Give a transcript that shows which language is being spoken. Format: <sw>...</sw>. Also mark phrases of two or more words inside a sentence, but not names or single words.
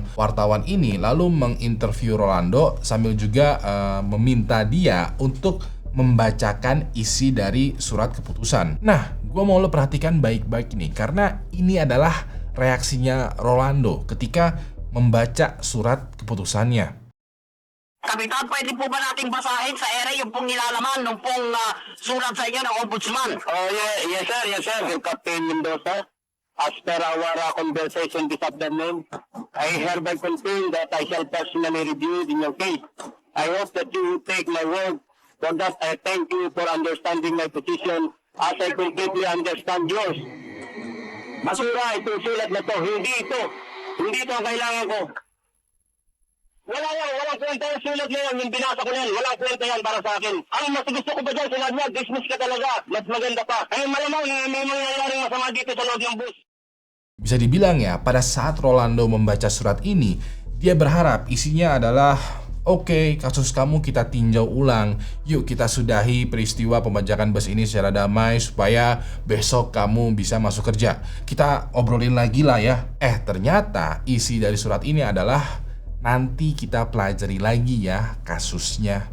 <id>Wartawan ini lalu menginterview Rolando sambil juga meminta dia untuk membacakan isi dari surat keputusan. Nah, gue mau lo perhatikan baik-baik nih, karena ini adalah reaksinya Rolando ketika membaca surat keputusannya.</id> <tl>Kapitan, pwede po ba nating basahin sa ere yung pong nilalaman ng pong surat sa inyo ng ombudsman?</tl> <en>Oh, yes sir, Captain Mendoza. As per our conversation this afternoon, I hereby confirm that I shall personally review in your case. I hope that you will take my word. For that, I thank you for understanding my position as I completely understand yours.</en> <tl>Basura, ito sulat na to. Hindi ito ang kailangan ko. Walang kwenta yung sulat na yan, yung binasa ko na yan. Walang kwenta yan para sa akin. Ang mas gusto ko ba dyan, sinabi niya, dismiss ka talaga. Mas maganda pa. Ay malamang may mangyayaring masama dito sa loob ng bus.</tl> <id>Bisa dibilang ya, pada saat Rolando membaca surat ini, dia berharap isinya adalah oke, kasus kamu kita tinjau ulang. Yuk kita sudahi peristiwa pembajakan bus ini secara damai supaya besok kamu bisa masuk kerja. Kita obrolin lagi lah ya. Ternyata isi dari surat ini adalah nanti kita pelajari lagi ya kasusnya.</id>